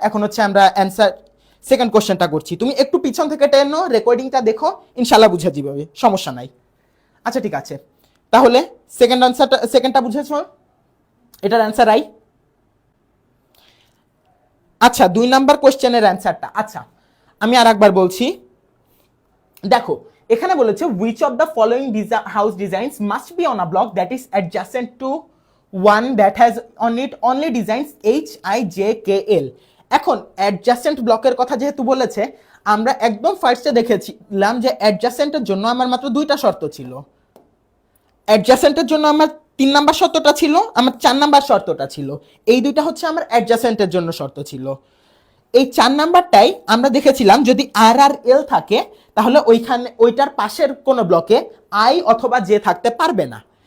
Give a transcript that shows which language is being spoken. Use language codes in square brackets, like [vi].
[bn] এখন হচ্ছে আমরা অ্যান্সার সেকেন্ড কোশ্চেনটা করছি। তুমি একটু পিছন থেকে টেনো, রেকর্ডিংটা দেখো, ইনশাল্লাহ বুঝে যাবে, সমস্যা নাই। আচ্ছা ঠিক আছে, তাহলে সেকেন্ডটা বুঝেছো, এটার অ্যান্সার আই। আচ্ছা 2 নাম্বার কোশ্চেনের অ্যান্সারটা, আচ্ছা আমি আর একবার বলছি। দেখো এখানে বলেছে [en] which of the following house designs must be on a block that is adjacent to one that has on it only designs H I J K L। [bn] এখন অ্যাডজাসেন্ট ব্লকের কথা যেহেতু বলেছে, আমরা একদম ফার্স্টে দেখেছিলাম যে অ্যাডজাসেন্টের জন্য আমার মাত্র 2টা শর্ত ছিল। অ্যাডজাসেন্টের জন্য আমার 3 নাম্বার শর্তটা ছিল, আমার 4 নাম্বার শর্তটা ছিল। এই দুইটা হচ্ছে আমার অ্যাডজাসেন্টের জন্য শর্ত ছিল। এই 4 নাম্বারটাই আমরা দেখেছিলাম যদি আর আর এল থাকে তাহলে ওইখানে ওইটার পাশের কোন ব্লকে আই অথবা জে থাকতে পারবে না।